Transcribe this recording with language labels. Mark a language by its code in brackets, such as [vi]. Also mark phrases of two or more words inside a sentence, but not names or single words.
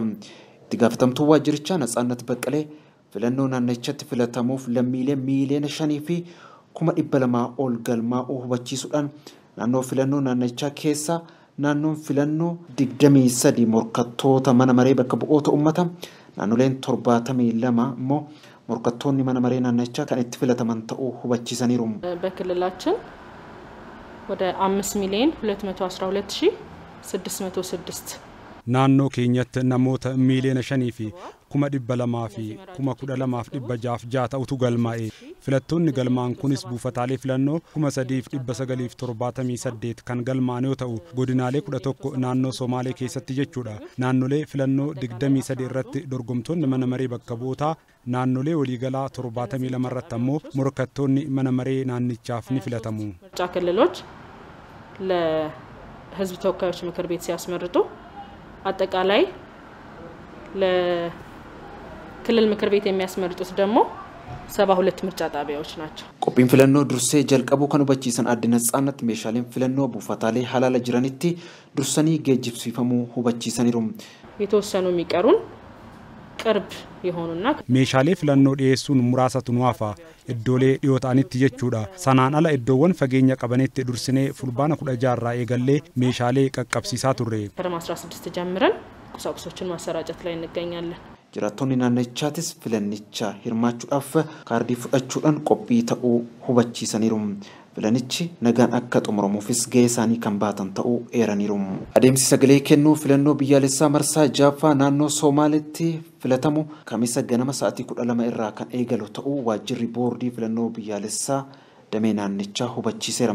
[om] Itti gaafatamtuu waajjirichaa Natsaannat Baqqalee filannoo naannichatti filatamuuf lammiilee miiliyoona 5,200 ol galmaa'uu hubachiisuudhaan naannoo filannoo naannichaa keessaa naannoon filannoo 23 morkattoota mana maree bakka bu'oota ummata naannoleen 72 immoo morkattoonni mana maree naannichaa kan itti filataman ta'uu hubachiisaniiru. [am] በክልላችን ወደ 5,212,606 [om] naannoo keenyatti namoota miiliyoona 5,200,212,606 ta'utu galmaa'e. Filattoonni galmaan kunis buufataalee filannoo 3,978 kan galmaan yoo ta'u godinaalee 11 naannoo Somaalee keessatti jechuudha. Naannolee filannoo 23 irratti dorgomtoonni mana maree bakka bu'ootaa naannolee waliigalaa 72 irratti ammoo morkattoonni mana maree naannichaaf ni filatamu. [am] ምርጫ ክልሎች ለህዝብ ተወካዮች ምክር ቤት ሲያስመርጡ አጠቃላይ ለክልል ምክር ቤት የሚያስመርጡት ደግሞ 72 ምርጫ ጣቢያዎች ናቸው። [om] Qophiin filannoo dursee jalqabuu kan hubachiisan adde Natsaannat meeshaaleen filannoo buufataalee halaala jiranitti dursanii geejjibsiifamuu hubachiisaniiru. [am] የተወሰኑ የሚቀሩን ቅርብ የሆኑና [om] meeshaalee filannoo dhiyeessuun muraasatu nu hafa iddoolee dhiyoo ta'anitti jechuudha. Sanaan ala iddoowwan fageenya qabanitti dursinee fulbaana 16 irraa eegallee meeshaalee qaqqabsiisaa turre. [am] ከረም 16 ጀምረን ቁሳቁሶችን ማሰራጨት ላይ እንገኛለን። [om] Jiraattonni naannichaatis filannicha hirmaachuudhaaf kaardii fudhachuudhaan qophii ta'uu hubachiisaniiru. Filannichi nagaan akka xumuramuufis gahee isaanii kan baatan ta'uu eeraniiru. Adeemsi sagalee kennuu filannoo biyyaalessaa marsaa jaaffaa naannoo Somaaleetti filatamu kamisa ganama sa'aatii 12 irraa kan eegalu ta'uu waajjirri boordii filannoo biyyaalessaa damee naannichaa hubachiiseera.